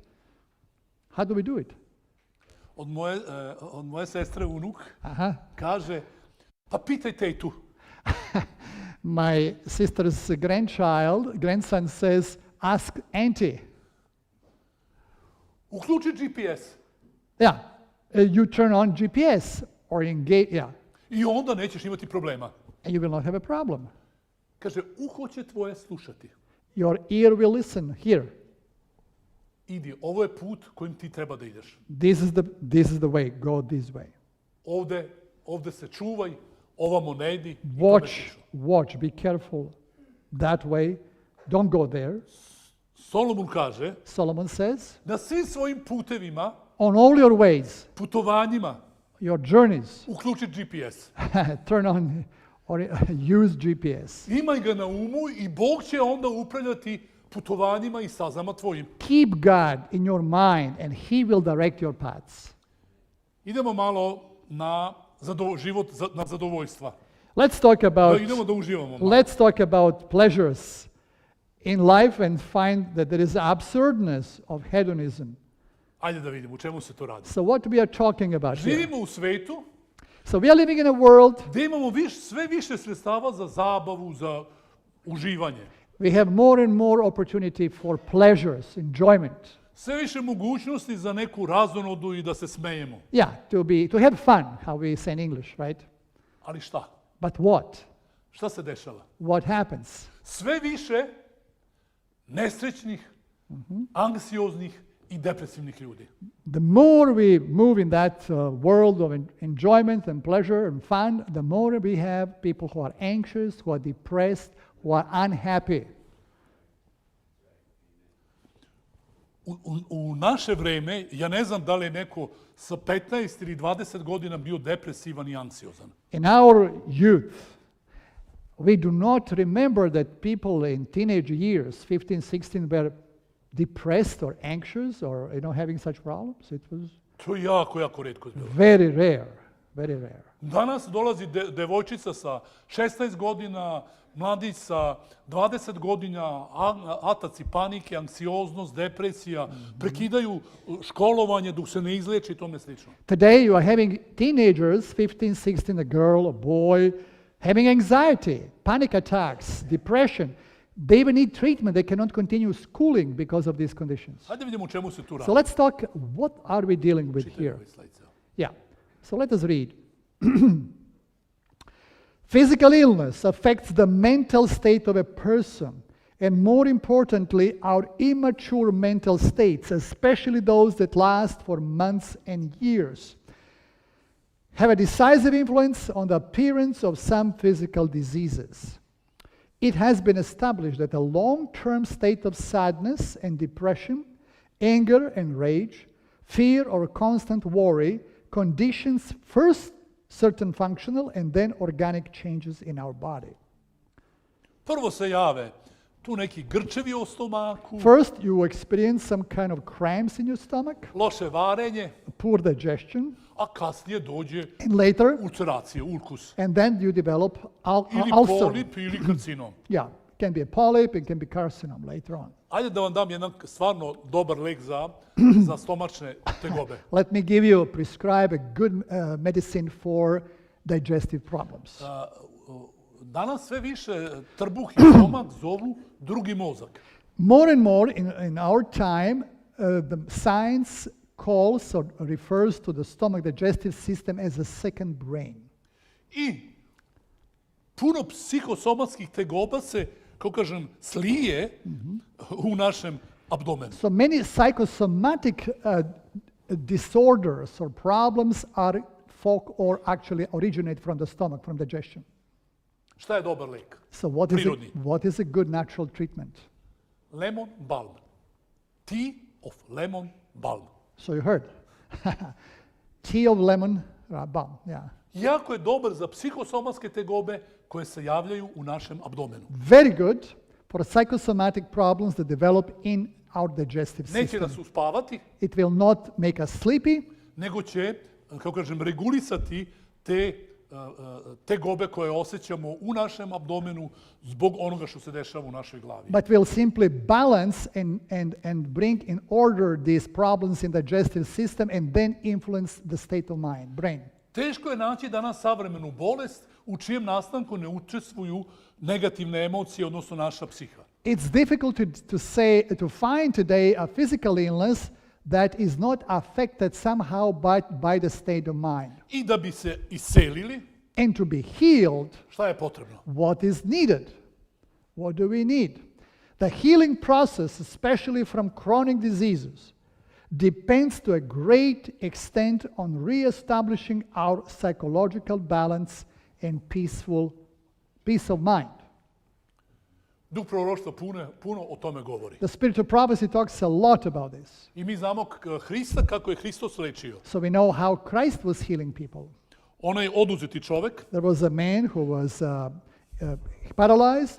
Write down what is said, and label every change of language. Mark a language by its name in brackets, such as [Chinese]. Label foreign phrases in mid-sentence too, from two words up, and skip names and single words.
[English] How do we do it? [Serbian] Od moje sestre unuk Aha. kaže, pa pitajte i tu. [English] My sister's grandson says, ask auntie. [Serbian] Uključi GPS [English] Yeah, you turn on GPS or engage, yeah, [Serbian] i onda nećeš imati problema. [English] and you will not have a problem. [Serbian] Kaže, uho će tvoje slušati. [English] Your ear will listen. Here, [Serbian] Idi, ovo je put kojim ti treba da ideš. [English] this is the way. Go this way. [Serbian] Ovde se čuvaj, ovamo ne idi. i tome [English] Watch, [Serbian] slično. [English] watch. Be careful. That way. Don't go there. [Serbian] Solomon kaže, [English] Solomon says, [Serbian] na svim svojim putevima, [English] on all your ways, [Serbian] putovanjima, [English] your journeys, [Serbian] uključi GPS. [English] turn on or use GPS. [Serbian] Imaj ga na umu i Bog će onda upravljati putovanjima i stazama tvojim. [English] Keep God in your mind, and He will direct your paths. [Serbian] Idemo malo na na zadovoljstva. [English] Let's talk about [Serbian] Idemo da uživamo malo. [English] let's talk about pleasures in life and find that there is absurdness of hedonism. [Serbian] Ajde da vidimo u čemu se to radi. [English] So what we are talking about here? [Serbian] Živimo u svetu [English] So we are living in a world. [Serbian] gde imamo sve više sredstava za zabavu, za uživanje. [English] We have more and more opportunity for pleasures, enjoyment. [Serbian] Sve više mogućnosti za neku razonodu i da se smejemo. [English] Yeah, to have fun, how we say in English, right? [Serbian] Ali šta? [English] But what? [Serbian] Šta se dešava? [English] What happens? [Serbian] Sve više nesrećnih, anksioznih i depresivnih ljudi. [English] The more we move in that world of enjoyment and pleasure and fun, the more we have people who are anxious, who are depressed, who are unhappy. [Serbian] U naše vreme, ja ne znam da li je neko sa 15 ili 20 godina bio depresivan i anksiozan. [English] In our youth, we do not remember that people in teenage years, 15, 16, were depressed or anxious or having such problems. It was [Serbian] To je jako, jako retko bilo. [English] very rare, very rare. [Serbian] Danas dolazi devojčica sa 16 godina, mladić sa 20 godina, ataci panike, anksioznost, depresija, prekidaju školovanje dok se ne izleči i tome slično. [English] Today you are having teenagers, 15, 16, a girl, a boy, having anxiety, panic attacks, depression. They even need treatment. They cannot continue schooling because of these conditions. [Serbian] Hajde vidimo u čemu se tu radi. [English] So let's talk, what are we dealing with [Serbian] Čitaj [English] here? [Serbian] ovaj slajd ceo. [English] Yeah. So let us read. Physical illness affects the mental state of a person, and more importantly, our immature mental states, especially those that last for months and years, have a decisive influence on the appearance of some physical diseases. It has been established that a long-term state of sadness and depression, anger and rage, fear or constant worry conditions first certain functional and then organic changes in our body. [Serbian] Prvo se jave tu neki grčevi u stomaku, [English] First, you experience some kind of cramps in your stomach, [Serbian] loše varenje, [English] poor digestion, [Serbian] a kasnije dođe [English] and later, [Serbian] ulceracija, ulkus. [English] and then you develop [Serbian] Ili [English] ulcer. [Serbian] polip ili karcinom. [English] Yeah, it can be a polyp, it can be carcinoma later on. [Serbian] Ajde da vam dam jedan stvarno dobar lek za stomačne tegobe. [English] Let me prescribe a good medicine for digestive problems. [Serbian] Danas sve više trbuh i stomak zovu drugi mozak. [English] More and more in our time, the science calls or refers to the stomach digestive system as a second brain. [Serbian] I puno psihosomatskih tegoba se, kako kažem, slije u našem abdomenu. [English] So many psychosomatic disorders or problems actually originate from the stomach, from digestion. [Serbian] Šta je dobar lek? [English] So [Serbian] Prirodni. [English] what is a good natural treatment? Lemon balm. Tea of lemon balm. So you heard. Tea of lemon balm, yeah. [Serbian] Jako je dobar za psihosomatske tegobe koje se javljaju u našem abdomenu. [English] Very good for psychosomatic problems that develop in our digestive [Serbian] Neće [English] system. [Serbian] nas uspavati, [English] It will not make us sleepy, [Serbian] nego će, kako kažem, regulisati te gobe koje osjećamo u našem abdomenu zbog onoga što se dešava u našoj glavi. [English] but will simply balance and bring in order these problems in the digestive system and then influence the state of mind, brain. [Serbian] Teško je naći danas savremenu bolest u čijem nastanku ne učestvuju negativne emocije, odnosno naša psiha. [English] It's difficult to find today a physical illness that is not affected somehow by the state of mind. [Serbian] I da bi se iscelili, [English] And to be healed, [Serbian] šta je potrebno? [English] what is needed? What do we need? The healing process, especially from chronic diseases, depends to a great extent on reestablishing our psychological balance and peace of mind. [Serbian] Duh proroštva puno o tome govori. [English] The spirit of prophecy talks a lot about this. [Serbian] I mi znamo Hrista kako je Hristos lečio. [English] So we know how Christ was healing people. [Serbian] Onaj oduzeti čovek [English] There was a man who was paralyzed,